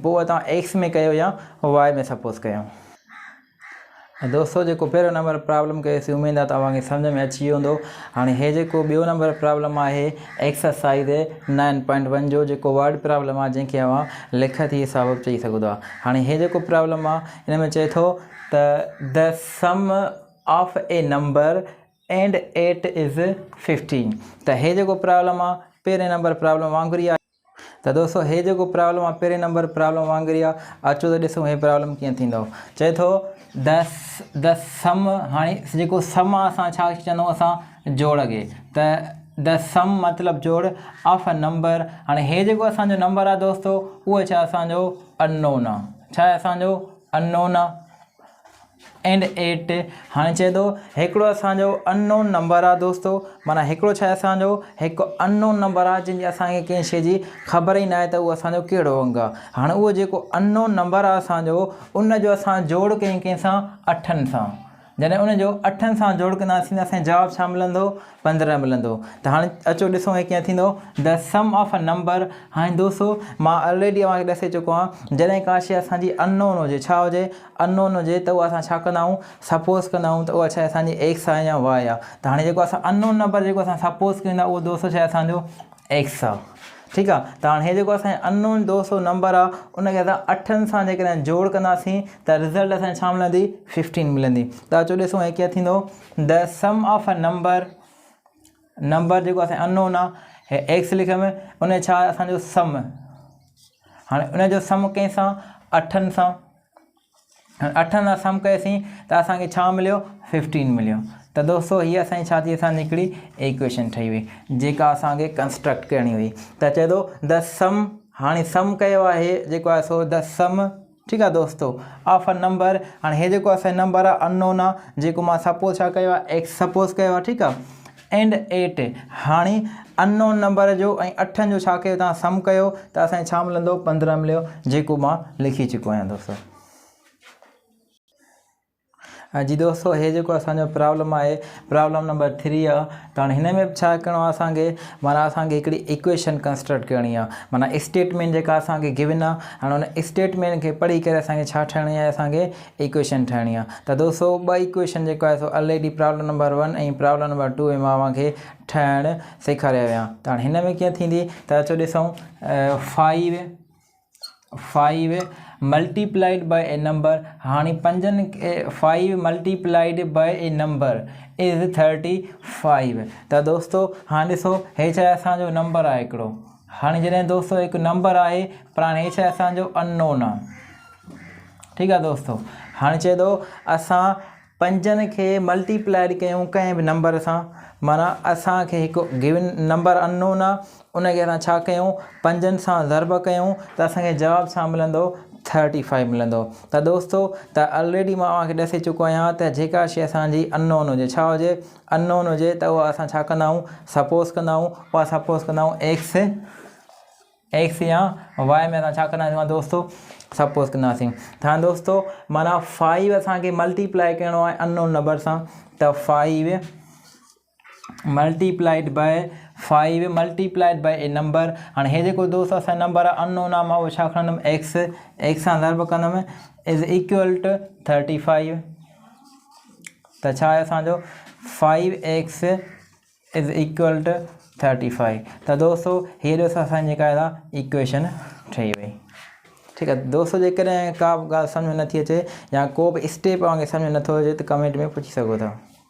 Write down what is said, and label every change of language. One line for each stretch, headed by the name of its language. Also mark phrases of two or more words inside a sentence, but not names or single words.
Sindhi: पोइ तव्हां x में कयो या y में सपोज़ कयो। दोस्तों जेको पहिरियों
English: number problem
Sindhi: कयोसीं, उमेदु आहे तव्हांखे सम्झ में अची वेंदो। हाणे हे जेको ॿियो
English: number problem
Sindhi: आहे एक्सरसाइज़ 9.1 जो जेको
English: word problem
Sindhi: आहे, जंहिंखे अवां लिखती हिसाब चई सघो था। हाणे हे जेको प्रॉब्लम आहे हिन में चए थो त
English: the sum of a number and 8 is 15.
Sindhi: त हे जेको प्रॉब्लम आहे पहिरें
English: number problem
Sindhi: वांगुरु ई आहे। त दोस्तों हे जेको प्रॉब्लम आहे पहिरें
English: number problem
Sindhi: वांगुरु ई आहे। अचो त ॾिसूं हे प्रॉब्लम कीअं थींदो। चए थो
English: the sum,
Sindhi: हाणे जेको सम आहे असां छा चवंदा आहियूं, असां जोड़ खे। त
English: the sum
Sindhi: मतिलबु जोड़
English: of a number.
Sindhi: हाणे हे जेको असांजो नंबर आहे दोस्तों उहो छा असांजो अननोन आहे। छा आहे असांजो अननोन आहे। एंड 8, हाणे चए थो हिकिड़ो असांजो अननोन नंबर आहे दोस्तों, माना हिकिड़ो छा आहे असांजो हिकु अननोन नंबर आहे जंहिंजी असांखे कंहिं शइ जी ख़बर ई न आहे त उहो असांजो कहिड़ो अंग आहे। हाणे उहो जेको अननोन नंबर आहे असांजो उनजो असां जोड़ कयूं कंहिंसां, 8 सां। जॾहिं उनजो 8 सां जोड़ कंदासीं त असांजो जवाबु छा मिलंदो, 15 मिलंदो। त हाणे अचो ॾिसूं हे कीअं थींदो,
English: the sum of a number.
Sindhi: हाणे दोस्तों मां ऑलरेडी तव्हांखे ॾसे चुको आहियां, जॾहिं का शइ असांजी अननोन हुजे, छा हुजे अननोन हुजे, त उहा असां छा कंदा आहियूं, सपोज़ कंदा आहियूं। त उहा छा आहे असांजी x आहे या y आहे। त हाणे जेको असां अननोन नंबर जेको असां सपोज़ कंदा उहो दोस्तों छा आहे असांजो x आहे। ठीकु आहे। त हाणे हे जेको असांजो अननोन दोस्तों नंबर आहे उनखे असां 8 सां जेकॾहिं जोड़ कंदासीं त रिज़ल्ट असांखे छा मिलंदी, 15 मिलंदी। त अचो ॾिसूं हे कीअं थींदो,
English: the sum of a number
Sindhi: जेको असांजो अननोन आहे, हे x लिखियमि, उन छा आहे असांजो सम। हाणे उनजो सम कंहिंसां, 8 सां। 8 सां सम कयोसीं त असांखे छा मिलियो, 15 मिलियो। त दोस्तों हीअ असांजी छा थी असांजी हिकिड़ी इक्वेशन ठही हुई जेका असांखे कंस्ट्रक्ट करणी हुई त चए थो
English: the sum
Sindhi: हाणे सम कयो आहे जेको आहे सो
English: the sum
Hindi: ठीक है
Sindhi: दोस्तों
English: of a number
Sindhi: हाँ हे जो नंबर है अननोन है जो मैं सपोज छा कयो आहे एक्स सपोज कयो आहे
Hindi: ठीक है
Sindhi: एंड 8 हाँ अननोन नंबर जो 8 जो छा कयो तव्हां सम कयो तो असांखे छा मिलंदो 15 मिलियो जेको मां लिखी चुको आहियां दोस्तों। जी दोस्तों हे जो असो प्रॉब्लम है
English: problem number 3
Sindhi: है तो हाँ इनमें छा करणो आहे असांखे माना असांखे हिकिड़ी इक्वेशन कंस्ट्रक्ट करनी है माना स्टेटमेंट जेका असांखे गिवन है हाँ उन स्टेटमेंट के पढ़ी करे असांखे छा ठाहिणी है असांखे इक्वेशन ठाहिणी है तो दोस्तों ब इक्वेशन
Hindi: जो है सो
Sindhi: ऑलरेडी
English: problem number 1
Sindhi: और
English: problem number 2
Sindhi: में मां ठाहिण सेखारिया हुआ तो हाँ इनमें कीअं थींदी तो अचो ॾिसूं
English: 5 multiplied by a number
Sindhi: हाँ
English: 5 multiplied by a number is 35
Sindhi: तो दोस्तों हाँ ॾिसो हे छा असांजो नंबर है हिकिड़ो हाँ
Hindi: जैसे दोस्तों एक नंबर है
Sindhi: पर हाँ हे छा असांजो अननोन है
Hindi: ठीक है
Sindhi: दोस्तों हाँ चए थो असां 5 के मल्टीप्लाइड कयूं कंहिं बि नंबर सां माना असांखे हिकु गिवन नंबर अननोन आहे उनखे असां छा कयूं 5 सां ज़र्ब कयूं त असांखे जवाब छा मिलंदो 35 मिलंदो त दोस्तों त ऑलरेडी मां तव्हांखे ॾसे चुको आहियां त जेका शइ असांजी अननोन हुजे छा हुजे अननोन हुजे त उहा असां छा कंदा आहियूं सपोज़ कंदा आहियूं उहा सपोज़ कंदा आहियूं एक्स या वाई में असां छा कंदा आहियूं दोस्तों सपोज़ कंदासीं त हाणे दोस्तों माना 5 असांखे मल्टीप्लाई करिणो आहे अननोन नंबर सां त
English: 5 multiplied by 5 multiplied by a
Sindhi: नंबर हाँ हे जो दोस्त अस नंबर अननोन आहे मां छा खणंदुमि एक्स सां ज़र्ब कंदुमि
English: is equal to 35
Sindhi: त छा आहे असांजो 5x
English: is equal to 35
Sindhi: त दोस्तों हे ॾिसो असांजी जेका आहे इक्वेशन ठही वई
Hindi: ठीक है
Sindhi: दोस्तों जेकॾहिं का बि ॻाल्हि सम्झ में नथी अचे या को बि स्टेप तव्हांखे सम्झ में नथो अचे त कमेंट में पुछी सघो था।